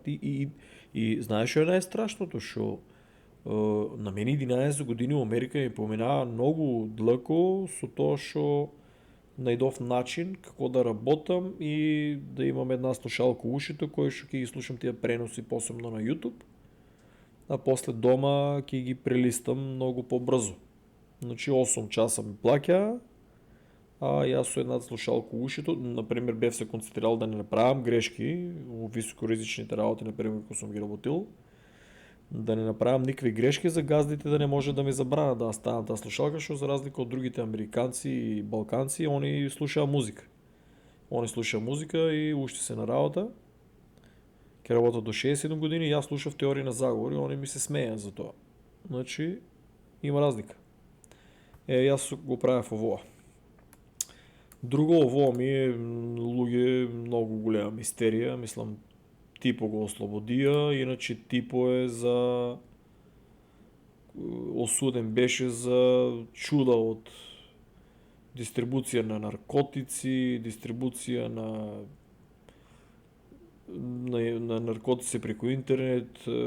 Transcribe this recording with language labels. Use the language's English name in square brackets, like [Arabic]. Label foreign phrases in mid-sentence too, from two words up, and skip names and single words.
[Macedonian] И знаеш што е најстрашното, шо на мене 11 години у Америка ми поминава многу длъко со тоа шо најдов начин како да работам и да имам една слушалка у ушите, кој што ќе ги слушам тие преноси посебно на YouTube, а после дома ќе ги прелистам многу побрзо. Значи 8 часа ми плаќа, а јас со една слушалка у ушите, например, бев се концентрирал [Bulgarian] да не направам грешки у високоризичните работи, например, кои сум ги работил, да не направям никакви грешки за газдите, да не може да ми забранят да аз ставам тази слушалка, защото за разлика от другите американци и балканци, [Macedonian] они слуша музика. Они слуша музика и уште се на работа. [Bulgarian] Ке работят до 61 години и аз слушам в теории на заговори, они ми се смеят за това. [Macedonian] Значи, има разлика. И аз го правя в ово. Друго ово ми е луѓе много голема мистерия. Мислам, Типо го ослободија, иначе Типо е за осуден беше за чуда од дистрибуција на наркотици, дистрибуција на наркотици преку интернет.